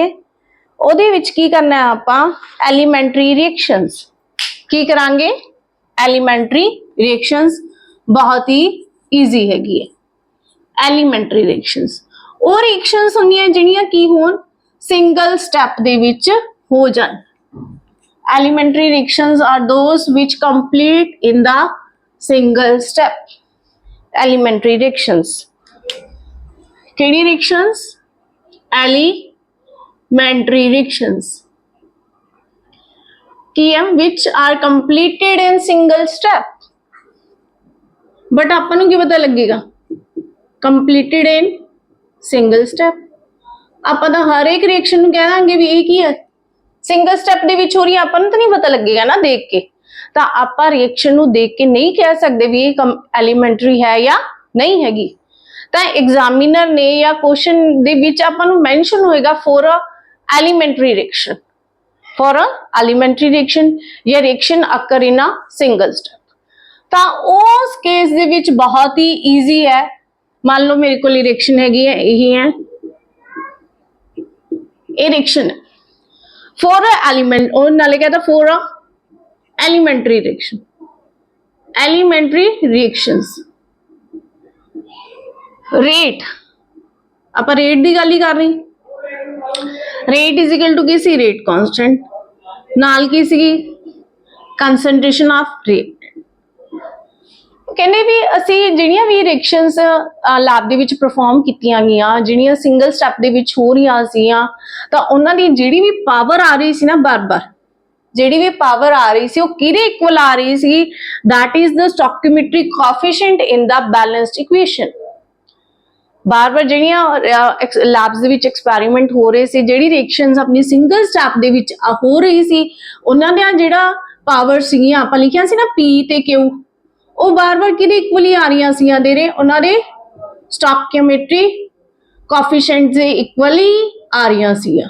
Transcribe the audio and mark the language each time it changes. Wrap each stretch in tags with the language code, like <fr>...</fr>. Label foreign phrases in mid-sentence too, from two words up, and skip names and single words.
<pa>ਉਹਦੇ ਵਿੱਚ ਕੀ ਕਰਨਾ ਹੈ ਆਪਾਂ,</pa> <en>elementary reactions</en> <pa>ਕੀ ਕਰਾਂਗੇ,</pa> <en>elementary reactions</en> <pa>ਬਹੁਤ ਹੀ ਈਜ਼ੀ ਹੈਗੀ ਹੈ।</pa> <en>elementary reactions</en> <pa>ਉਹ ਰਿਐਕਸ਼ਨਸ ਹੁੰਦੀਆਂ ਜਿਹੜੀਆਂ ਕੀ ਹੋਣ,</pa> <en>single step</en> <pa>ਦੇ ਵਿੱਚ ਹੋ ਜਾਣ।</pa> <en>elementary reactions are those which complete in the single step. elementary reactions, ਕਿਹੜੀ reactions, elementary reactions</en> <pa>ਕੀ ਹੈ,</pa> <en>which are completed in single step।</en> <pa>but ਆਪਾਂ ਨੂੰ ਕੀ ਪਤਾ ਲੱਗੇਗਾ,</pa> <en>completed in single step।</en> <pa>ਆਪਾਂ ਤਾਂ ਹਰ ਇੱਕ ਰਿਐਕਸ਼ਨ ਨੂੰ ਕਹਿ ਦਾਂਗੇ ਵੀ ਇਹ ਕੀ ਹੈ,</pa> <en>single step</en> <pa>ਦੇ ਵਿੱਚ ਹੋ ਰਹੀ ਹੈ, ਆਪਾਂ ਨੂੰ ਤਾਂ ਨਹੀਂ ਪਤਾ ਲੱਗੇਗਾ ਨਾ ਦੇਖ ਕੇ। ਤਾਂ ਆਪਾਂ ਰਿਐਕਸ਼ਨ ਨੂੰ ਦੇਖ ਕੇ ਨਹੀਂ ਕਹਿ ਸਕਦੇ ਵੀ ਇਹ ਐਲੀਮੈਂਟਰੀ ਹੈ ਜਾਂ ਨਹੀਂ ਹੈਗੀ। ਤਾਂ ਐਗਜ਼ਾਮੀਨਰ ਨੇ ਜਾਂ ਕੁਐਸਚਨ ਦੇ ਵਿੱਚ ਆਪਾਂ ਨੂੰ ਮੈਂਸ਼ਨ ਹੋਏਗਾ</pa> <en>for a elementary reaction, for a elementary reaction ਜਾਂ reaction occur in a single step.</en> <pa>ਤਾਂ ਉਸ ਕੇਸ ਦੇ ਵਿੱਚ ਬਹੁਤ ਹੀ ਈਜ਼ੀ ਹੈ। ਮੰਨ ਲਓ ਮੇਰੇ ਕੋਲ ਰਿਐਕਸ਼ਨ ਹੈਗੀ ਹੈ, ਇਹ ਹੈ, ਇਹ ਰਿਐਕਸ਼ਨ ਹੈ</pa> <en>for a element,</en> <pa>ਉਹ ਨਾਲੇ ਕਹਿੰਦਾ</pa> <en>for a elementary reaction, elementary reactions. rate,</en> <pa>ਆਪਾਂ rate ਦੀ ਗੱਲ ਹੀ ਕਰ ਰਹੀ,</pa> <en>rate is equal to</en> <pa>ਕੀ ਸੀ,</pa> <en>rate constant,</en> <pa>ਨਾਲ ਕੀ ਸੀਗੀ,</pa> <en>concentration of reactant।</en> <pa>ਕਹਿੰਦੇ ਵੀ ਅਸੀਂ ਜਿਹੜੀਆਂ ਵੀ ਰਿਐਕਸ਼ਨਸ ਲੈਬ ਦੇ ਵਿੱਚ ਪਰਫਾਰਮ ਕੀਤੀਆਂ ਗਈਆਂ, ਜਿਹੜੀਆਂ</pa> <en>single step</en> <pa>ਦੇ ਵਿੱਚ ਹੋ ਰਹੀਆਂ ਸੀਗੀਆਂ, ਤਾਂ ਉਹਨਾਂ ਦੀ ਜਿਹੜੀ ਵੀ ਪਾਵਰ ਆ ਰਹੀ ਸੀ ਨਾ, ਬਾਰ-ਬਾਰ ਜਿਹੜੀ ਵੀ ਪਾਵਰ ਆ ਰਹੀ ਸੀ ਉਹ ਕਿਹਦੇ ਇਕੁਅਲ ਆ ਰਹੀ ਸੀ,</pa> <en>that is the stoichiometric coefficient in the balanced equation।</en> <pa>ਬਾਰ-ਬਾਰ ਜਿਹੜੀਆਂ ਲੈਬਸ ਦੇ ਵਿੱਚ ਐਕਸਪੈਰੀਮੈਂਟ ਹੋ ਰਹੇ ਸੀ, ਜਿਹੜੀ ਰਿਐਕਸ਼ਨਸ ਆਪਣੀ</pa> <en>single step</en> <pa>ਦੇ ਵਿੱਚ ਹੋ ਰਹੀ ਸੀ, ਉਹਨਾਂ ਦਾ ਜਿਹੜਾ ਪਾਵਰ ਸੀਗੀਆਂ ਆਪਾਂ ਲਿਖਿਆ ਸੀ ਨਾ P ਤੇ Q, ਉਹ ਬਾਰ-ਬਾਰ ਕਿਹਦੇ ਇਕੁਅਲੀ ਆ ਰਹੀਆਂ ਸੀਗੀਆਂ, ਉਹਨਾਂ ਦੇ</pa> <en>stoichiometric coefficient</en> <pa>ਦੇ ਇਕੁਅਲੀ ਆ ਰਹੀਆਂ ਸੀਗੀਆਂ।</pa>